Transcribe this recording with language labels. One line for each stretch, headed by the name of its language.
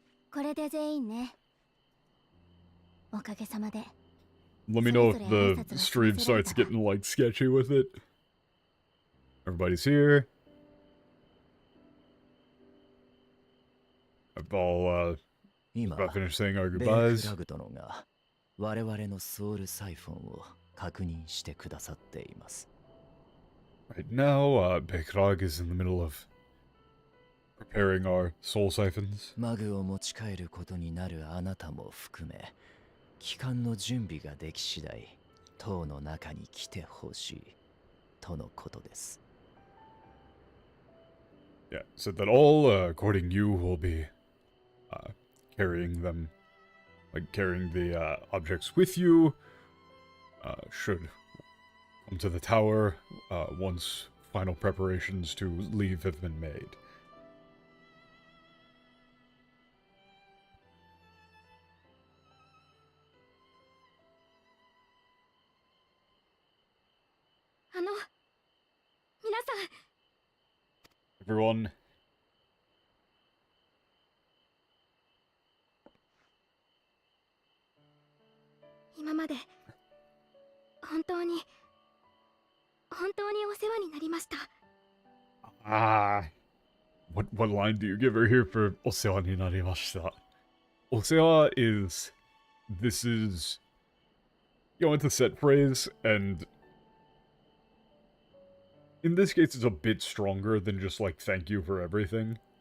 Japanese: これで全員ね。おかげさまで。
English: Let me know if the stream starts getting, like, sketchy with it. Everybody's here. I've all, about finished saying our goodbyes.
Japanese: フラグ殿が我々のソウルサイフォンを確認してくださっています。
English: Right now, Bekrag is in the middle of preparing our soul siphons.
Japanese: マグを持ち帰ることになるあなたも含め、帰還の準備ができ次第、塔の中に来てほしいとのことです。
English: Yeah, said that all, according you, will be carrying them, like carrying the objects with you, should come to the tower once final preparations to leave have been made.
Japanese: 皆さん。
English: Everyone.
Japanese: 今まで本当にお世話になりました。
English: What line do you give her here for
Japanese: お世話になりました?
English: お世話 is, this is, you know, it's a set phrase, and in this case it's a bit stronger than just like thank you for everything.